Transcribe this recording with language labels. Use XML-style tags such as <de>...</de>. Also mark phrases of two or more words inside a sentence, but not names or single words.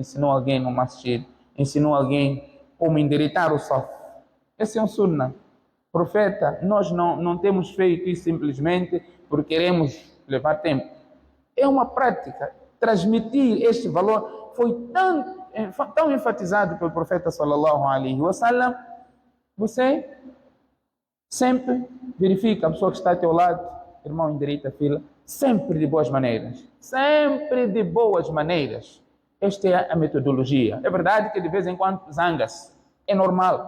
<pt>Ensinou alguém no masjid. Ensinou alguém como endireitar o saf. Esse é um sunnah. Profeta, nós não temos feito isso simplesmente porque queremos levar tempo. É uma prática. Transmitir este valor foi tão enfatizado pelo profeta</pt> <ar>صلى الله عليه وسلم.</ar> <pt>Você sempre verifica a pessoa que está ao teu lado, irmão, endireita a fila, sempre de boas maneiras. Sempre de boas maneiras. Esta é a metodologia. É verdade que de vez em quando zanga-se. É normal.</pt>